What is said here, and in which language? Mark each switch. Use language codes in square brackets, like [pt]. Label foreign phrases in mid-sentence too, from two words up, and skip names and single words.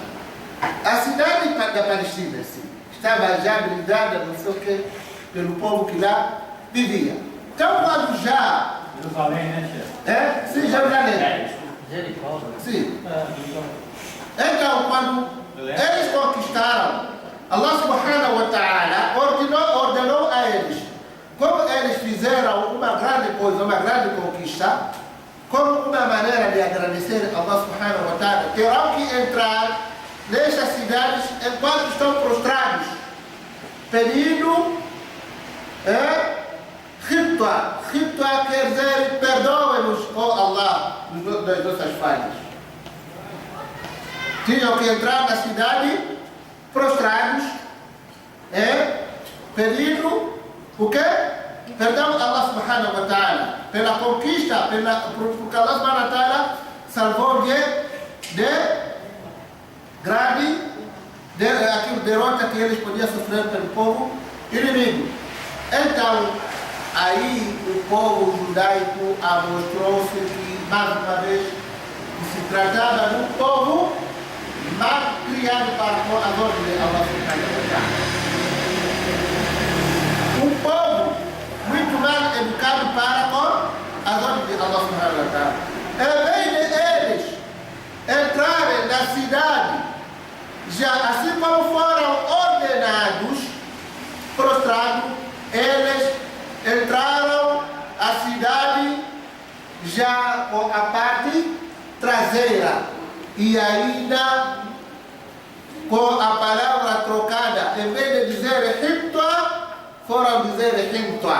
[pt] A cidade da Palestina, sim, estava já blindada, não sei o que, pelo povo que lá vivia. Então, quando já... Jerusalém, né, chefe? Sim, Jerusalém. Jericó. Sim. Então, quando eles conquistaram, [ar] الله سبحانه وتعالى [pt] ordenou a eles, como eles fizeram uma grande coisa, uma grande conquista, como uma maneira de agradecer a [ar] الله سبحانه وتعالى, [pt] terão que entrar nestas cidades enquanto estão prostrados, pedindo khitwa. Khitwa quer dizer, perdoe-nos, oh Allah, das nossas falhas. Tinham que entrar na cidade prostrados, pedindo o quê? Perdão a [ar] الله سبحانه وتعالى [pt] pela conquista, porque [ar] الله سبحانه وتعالى [pt] salvou de grande aquilo derrota que eles podiam sofrer pelo povo inimigo. Então, aí o povo judaico mostrou-se que, mais uma vez, se tratava de um povo mal criado para com as ordens de [ar] الله سبحانه وتعالى. [pt] Um povo muito mal educado para com as ordens de [ar] الله سبحانه وتعالى. [pt] Em vez de eles entrarem na cidade, já assim como foram ordenados, prostrados, eles entraram a cidade já com a parte traseira e ainda com a palavra trocada, em vez de dizer hitwa, foram dizer hitwa.